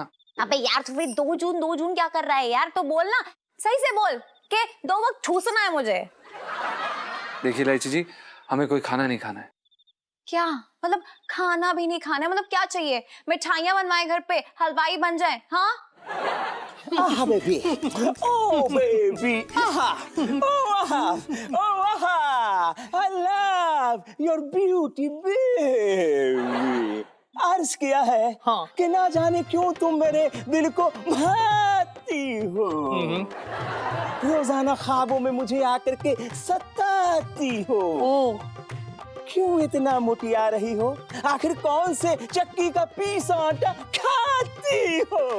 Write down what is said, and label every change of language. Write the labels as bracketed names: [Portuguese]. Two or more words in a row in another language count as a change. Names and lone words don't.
[Hindi] अबे यार, तू फिर 2 जून क्या कर रहा है यार? तो बोल ना, सही से बोल के 2 वक्त ठूसना है मुझे। देखिए इलायची जी, हमें कोई खाना नहीं खाना है। क्या मतलब? खाना भी नहीं खाना है मतलब क्या चाहिए? मिठाइयाँ बनवाए घर पे, हलवाई बन जाए? हाँ आहा बेबी, [English] oh baby, [Hindi] आहा, oh आहा, oh आहा, [English] I love your beauty baby। [Hindi] अर्ज किया है कि ना जाने क्यों तुम मेरे दिल को भाती हो, रोजाना ख्वाबों में मुझे आकर के सताती हो। क्यों इतना मोटिया रही हो? आखिर कौन से चक्की का पीसा आटा खाती हो?